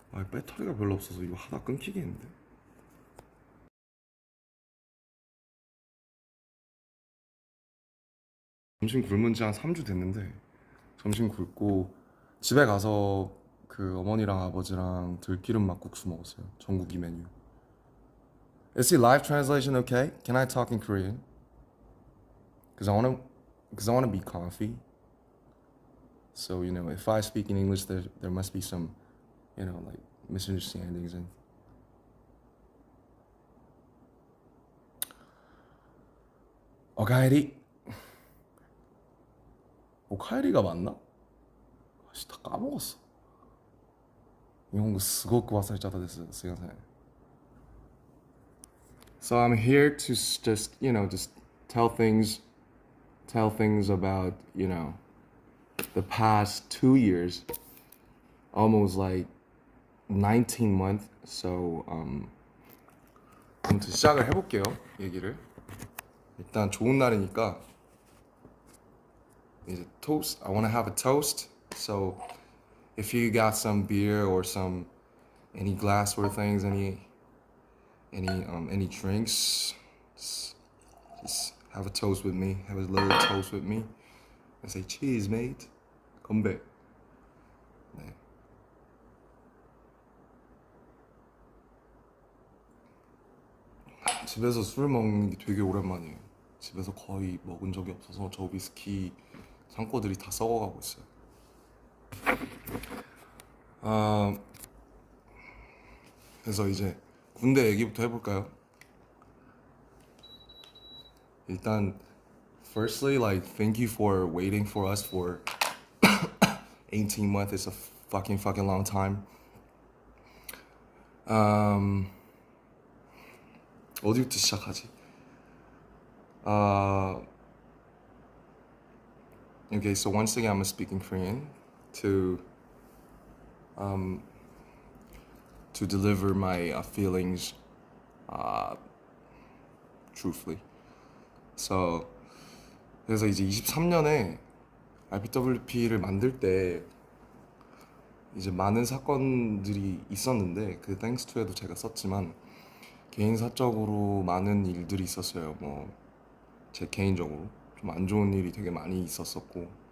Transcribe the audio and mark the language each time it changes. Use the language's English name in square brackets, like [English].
[Korean] 배터리가 별로 없어서 이거 하다 끊기겠는데. 점심 굶은 지 한 3주 됐는데 점심 굶고 집에 가서 어머니랑 아버지랑 들기름 막국수 먹었어요. 전국이 메뉴. [English] Is the live translation okay? Can I talk in Korean? Cause I wanna be comfy. So if I speak in English, there must be some, like misunderstandings and. [Japanese] 오카에리. [Korean] 오카에리가 맞나? 다 까먹었어. 일본어 스고쿠 와사리짜다 됐어. 스가사이. [English] So I'm here to just tell things about, the past 2 years, almost like 19 months. [Korean] So 아무튼 시작을 해볼게요. 얘기를. 일단 좋은 날이니까 이제 toast. [English] I want to have a toast. So if you got some beer or any glassware things, any drinks, just have a toast with me. Have a little toast with me. I say cheers, mate. [Korean] 건배. 네. 집에서 술 먹는 게 되게 오랜만이에요. 집에서 거의 먹은 적이 없어서 저 위스키 창고들이 다 썩어가고 있어요. 그래서 이제 군대 얘기부터 해볼까요? 일단 [English] firstly, like, thank you for waiting for us for 18 months. It's a fucking long time. [Korean] 어디부터 시작하지? [English] Okay, so once again, I'm speaking Korean to deliver my feelings truthfully. [Korean] So 그래서 이제 23년에 RPWP를 만들 때 이제 많은 사건들이 있었는데 thanks to에도 제가 썼지만 개인 사적으로 많은 일들이 있었어요. 뭐 제 개인적으로 좀 안 좋은 일이 되게 많이 있었었고,